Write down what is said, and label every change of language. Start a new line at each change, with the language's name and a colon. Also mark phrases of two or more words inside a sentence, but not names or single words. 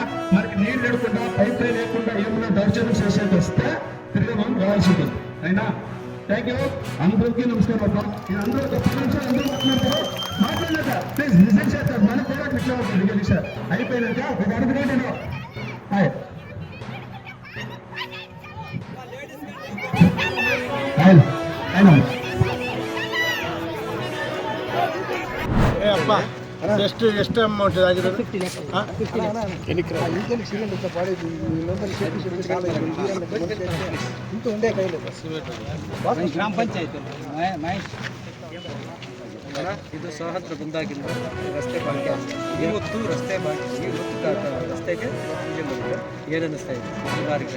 Telugu: మనకి నీళ్ళు ఎడకుండా పైప్ లైన్ లేకుండా ఏమన్నా దౌర్జన్యం చేసేది వస్తే తిరిగి మనం రావాల్సి ఉంటుంది. అయినా
English: thank you
Telugu: అందరికీ నమస్కారం అబ్బా. ఇది అందరూ గొప్ప నిమిషాలు అందరూ మాట్లాడినాక ప్లీజ్ నిజం చేస్తారు. మన పోరాటం ఇట్లా ఉంటుంది సార్. అయిపోయినాక ఒక అడుగు నేను
Kannada: ಎಷ್ಟು ಅಮೌಂಟ್ ಆಗಿರೋದು? ಗ್ರಾಮ ಪಂಚಾಯತ್ ಇದು ಸಹಸ್ರ ಬಂದಾಗಿಂದ ರಸ್ತೆ ಬಾಕಿ ಇವತ್ತು ರಸ್ತೆ ಬಾಕಿ ಇವತ್ತು ರಸ್ತೆಗೆ ಏನನ್ನಿಸ್ತಾ ಇದೆ ಈ ಬಾರಿಗೆ?